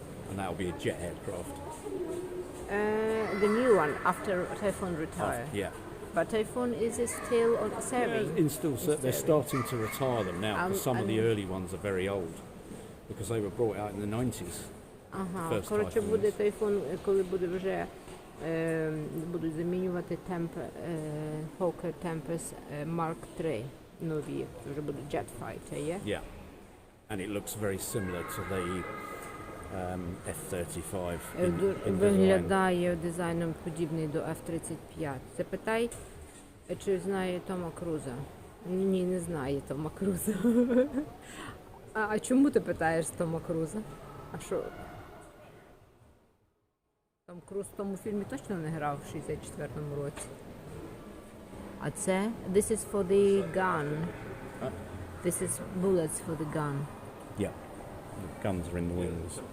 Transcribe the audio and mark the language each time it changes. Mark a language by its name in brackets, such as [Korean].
[English] And that'll be a jet aircraft. The new one after Typhoon retire. Yeah. But Typhoon is still on serving. They're starting to retire them now, because some of the and- early ones are very old. Because they were brought out in the 90s. [Ukrainian] Ага, [English] First [Ukrainian] коротше, [English] Typhoons. [Ukrainian] буде Typhoon, коли буде вже будуть замінювати Hawker Tempest Mark III нові. Це вже буде Jet Fighter, є? [English] Yeah. And it looks very similar to the F-35 in design. [Ukrainian] Виглядає дизайном подібний до F-35. Запитай, чи знає Тома Круза. Ні, не знає Тома Круза. А чому ти питаєш Тома Круза? А що? Том Круз в тому фільмі точно не грав в 64-му році. А це [English] This is for the gun. This is bullets for the gun. Yeah. The guns are in the wings.